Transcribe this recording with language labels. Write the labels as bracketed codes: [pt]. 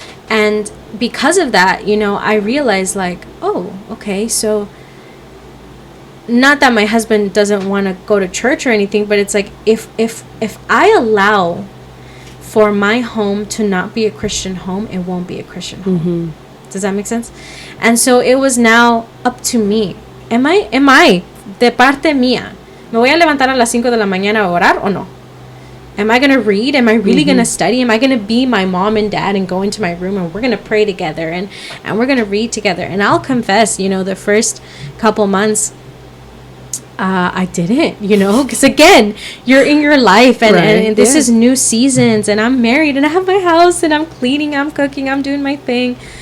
[en] And because of that, I realized like, oh, okay, so not that my husband doesn't want to go to church or anything, but it's like, if I allow for my home to not be a Christian home, it won't be a Christian home. Does that make sense? And so it was now up to me. Am I [es] de parte mía, me voy a levantar a las 5 de la mañana a orar o no? [en] Am I going to read? Am I really going to study? Am I going to be my mom and dad and go into my room, and we're going to pray together, and we're going to read together? And I'll confess, the first couple months, I didn't, because again, you're in your life, and this is new seasons, and I'm married, and I have my house, and I'm cleaning, I'm cooking, I'm doing my thing.